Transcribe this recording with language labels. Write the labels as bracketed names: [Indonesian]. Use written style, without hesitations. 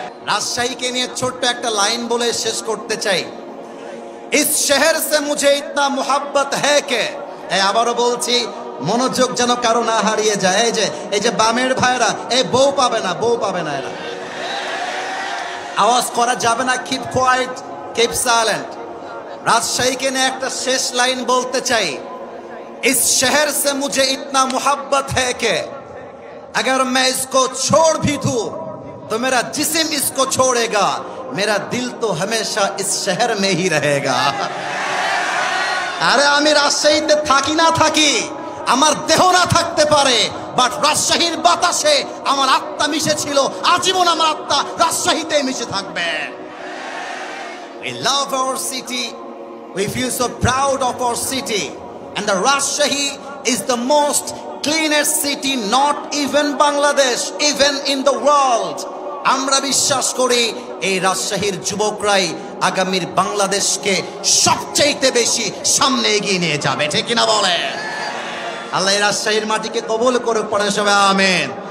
[Bangla] রাজশাহীকে নিয়ে ছোট্ট একটা লাইন বলে শেষ করতে চাই। [Hindi] ইস শহর সে মুঝে ইতনা মোহাব্বত হ্যায় কে, [Bangla] আবারও বলছি, মনোযোগ যেন কারো না হারিয়ে যায়। এই যে বামের ভাইরা, এই বউ পাবে না, বউ পাবে না, এরা আওয়াজ করা যাবে না, [English] Keep quiet, keep silent. [Bangla] রাজশাহীকে নিয়ে একটা শেষ লাইন বলতে চাই। [Hindi] इस शहर से मुझे इतना मोहब्बत है कि अगर मैं इसको छोड़ भी दूं तो मेरा जिस्म इसको छोड़ेगा, मेरा दिल तो हमेशा इस शहर में ही रहेगा। [Bangla] আরে আমি রাজশাহীতে থাকি না থাকি, আমার দেহ না থাকতে পারে, বাট রাজশাহীর বাতাসে আমার আত্মা মিশে ছিল, আজীবন আমার আত্মা রাজশাহীতে মিশে থাকবে। [English] We love our city, we feel so proud of our city. And the Rajshahi is the most cleanest city, not even Bangladesh, even in the world. [Bangla] আমরা বিশ্বাস করি এই রাজশাহীর যুবকরাই আগামীর বাংলাদেশকে সবচেয়ে বেশি সামনে এগিয়ে নিয়ে যাবে, ঠিক কিনা বলে? আল্লাহ রাজশাহীর মাটিকে কবুল করে, পড়ে সবাই আমিন।